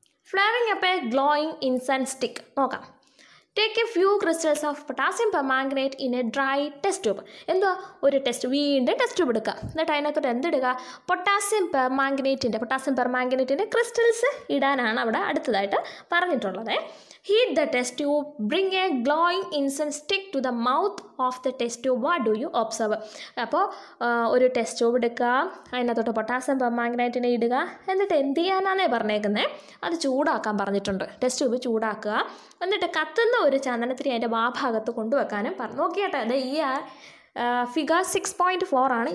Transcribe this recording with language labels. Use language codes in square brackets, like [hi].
[en] flaring up a glowing incense stick [ml] നോക്കാം. [en] Take a few crystals of potassium permanganate in a dry test tube. [ml] എന്തുവാ, ഒരു വീണ്ടും test tube എടുക്കുക. എന്നിട്ട് അതിനകത്തോട്ട് എന്തിടുക? പൊട്ടാസ്യം പെർമാംഗനേറ്റിൻ്റെ ക്രിസ്റ്റൽസ് ഇടാനാണ് അവിടെ അടുത്തതായിട്ട് പറഞ്ഞിട്ടുള്ളത്. [en] Heat the test tube. Bring a glowing incense stick to the mouth of the test tube. What do you observe? [ml] അപ്പോൾ ഒരു ടെസ്റ്റ് ട്യൂബ് എടുക്കുക, അതിനകത്തോട്ട് പൊട്ടാസ്യം പെർമാംഗനേറ്റിനെ ഇടുക. എന്നിട്ട് എന്ത് ചെയ്യാനാണേ പറഞ്ഞേക്കുന്നത്? അത് ചൂടാക്കാൻ പറഞ്ഞിട്ടുണ്ട്. Test tube ചൂടാക്കുക. എന്നിട്ട് കത്തുന്ന ഒരു ചന്ദനത്തിരി അതിൻ്റെ വാഭാഗത്ത് കൊണ്ടുവെക്കാനും പറഞ്ഞു. നോക്കിയാട്ടെ, അത് ഈ ഫിഗർ 6.4 ആണ്.